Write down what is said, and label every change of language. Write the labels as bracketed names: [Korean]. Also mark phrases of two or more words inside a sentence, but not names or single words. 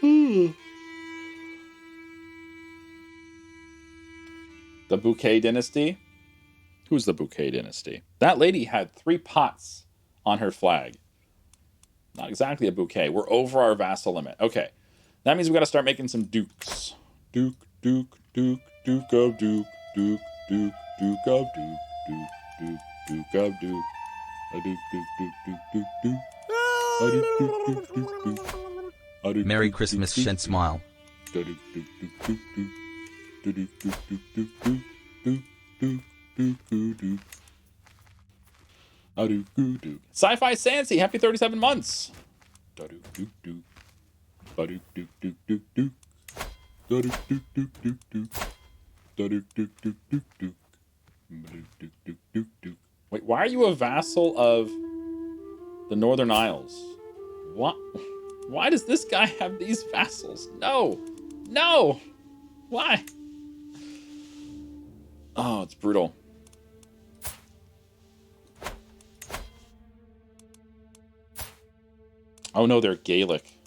[English] The Bouquet Dynasty? Who's the Bouquet Dynasty? That lady had 3 pots on her flag. Not exactly a bouquet. We're over our vassal limit. Okay. That means we got to start making some dukes. Duke, Duke, Duke, Duke of Duke, Duke, Duke, Duke of Duke, Duke, Duke, Duke of Duke. A Duke, Duke, Duke, Duke, Duke, Duke. A Duke, Duke, Duke, Duke, Duke. A Duke, Merry Duke, Christmas, Duke, Shed Duke, Smile. Duke. Duke, Duke, Duke, Duke, Duke. Duke, Duke, Duke, Duke, Duke, Duke, Duke, Duke, Duke, Duke. A Duke, Duke, Duke. Sci-Fi Sansi, happy 37 months. Da Duke, Duke, Duke. Ba Duke, Duke, Duke, Duke, Duke. Da Duke, Duke, Duke, Duke, Duke. Da Duke, Duke, Duke, Duke, Duke. Ba Duke, Duke, Duke, Duke, Duke. Wait, why are you a vassal of the Northern Isles? What? Why does this guy have these vassals? No! No! Why? Oh, it's brutal. Oh no, they're Gaelic.